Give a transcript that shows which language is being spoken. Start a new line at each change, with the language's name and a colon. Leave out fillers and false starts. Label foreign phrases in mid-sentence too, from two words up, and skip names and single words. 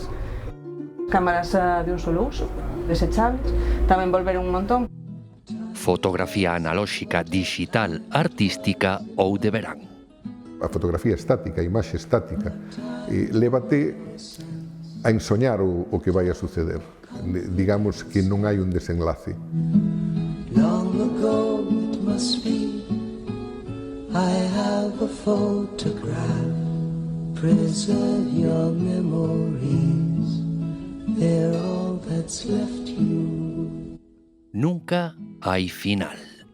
Galician: Cámaras de un solo uso, desechables, tamén volveron un montón. Fotografía analóxica, digital, artística ou de verán. A fotografía estática, a imaxe estática, lévate a ensoñar o que vai a suceder. Digamos que non hai un desenlace.
English: Long ago it must be, I have a photograph. Preserve your memories, they're all that's left you.
Galician: Nunca hai final.